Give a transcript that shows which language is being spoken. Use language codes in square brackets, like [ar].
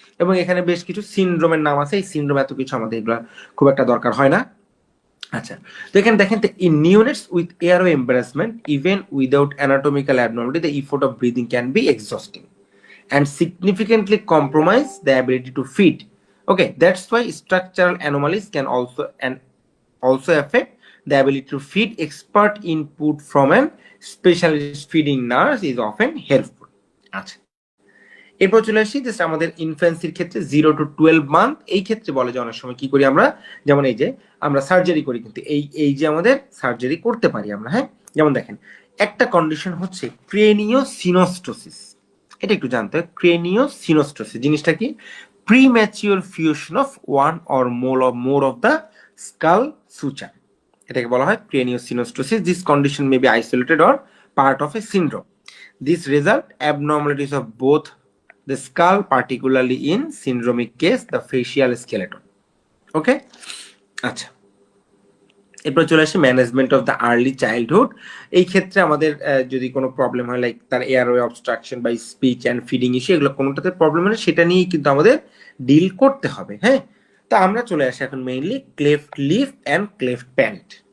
[bn] এবং এখানে বেশ কিছু সিনড্রোমের নাম আছে, এই সিনড্রোম এত কিছু আমাদের এগুলো খুব একটা দরকার হয় না। আচ্ছা, তো এখানে দেখেন [en] In neonates with airway embarrassment even without anatomical abnormality the effort of breathing can be exhausting and significantly compromise the ability to feed. Okay, that's why structural anomalies can also affect the ability to feed. Expert input from an specialist feeding nurse is often helpful. [bn] আচ্ছা, এরপর চলে আসি just আমাদের ইনফ্যান্সির ক্ষেত্রে 0 to 12 month, এই ক্ষেত্রে বলে যে অনেক সময় কি করি আমরা, যেমন এই যে আমরা সার্জারি করি, কিন্তু এই যে আমাদের সার্জারি করতে পারি আমরা। হ্যাঁ, যেমন দেখেন একটা কন্ডিশন হচ্ছে ক্রেনিও সিনোস্টোসিস, এটা একটু জানতে হবে। [en] craniosynostosis [bn] জিনিসটা কি? [en] premature fusion of one or more of the skull suture, [bn] এটাকে বলা হয় [en] Craniosynostosis. This condition may be isolated or part of a syndrome. This result abnormalities of both the skull, particularly in syndromic case the facial skeleton. Okay, [bn] আচ্ছা, এরপর চলে আসি [en] Management of the early childhood. [bn] এই ক্ষেত্রে আমাদের যদি কোনো problem হয় লাইক তার এয়ারওয়ে অবস্ট্রাকশন বা স্পিচ অ্যান্ড ফিডিং ইস্যু, এগুলো কোনোটাতে প্রবলেম হলে সেটা নিয়েই কিন্তু আমাদের ডিল করতে হবে। হ্যাঁ, তা আমরা চলে আসি এখন mainly cleft leaf and cleft palette.